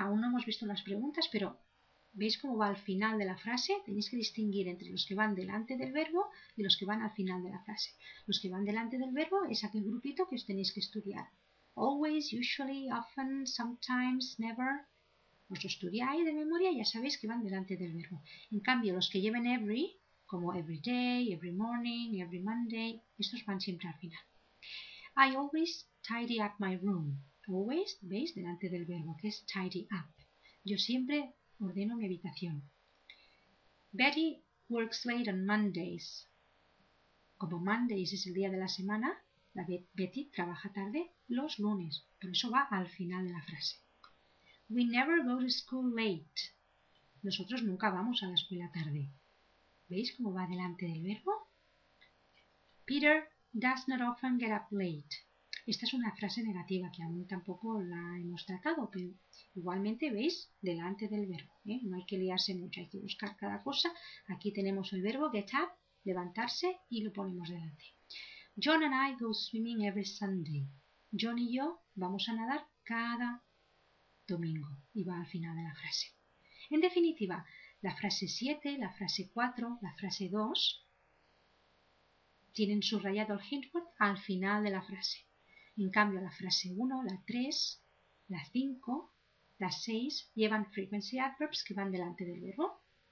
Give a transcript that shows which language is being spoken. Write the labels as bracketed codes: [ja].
[es] Aún no hemos visto las preguntas, pero ¿veis cómo va al final de la frase? Tenéis que distinguir entre los que van delante del verbo y los que van al final de la frase. Los que van delante del verbo es aquel grupito que os tenéis que estudiar. [en] Always, usually, often, sometimes, never. [es] Os lo estudiáis de memoria y ya sabéis que van delante del verbo. En cambio, los que lleven every, como [en] every day, every morning, every Monday, [es] estos van siempre al final. [en] I always tidy up my room. Always, [es] ¿veis? Delante del verbo, que es tidy up. Yo siempre ordeno mi habitación. [en] Betty works late on Mondays. [es] Como Mondays es el día de la semana, Betty trabaja tarde los lunes. Por eso va al final de la frase. [en] We never go to school late. [es] Nosotros nunca vamos a la escuela tarde. ¿Veis cómo va delante del verbo? [en] Peter does not often get up late. [es] Esta es una frase negativa que aún tampoco la hemos tratado, pero igualmente veis delante del verbo. No hay que liarse mucho, hay que buscar cada cosa. Aquí tenemos el verbo get up, levantarse, y lo ponemos delante. [en] John and I go swimming every Sunday. [es] John y yo vamos a nadar cada domingo y va al final de la frase. En definitiva, la frase 7, la frase 4, la frase 2 tienen subrayado el hint word al final de la frase. En cambio, la frase 1, la 3, la 5, la 6 llevan frequency adverbs que van delante del verbo.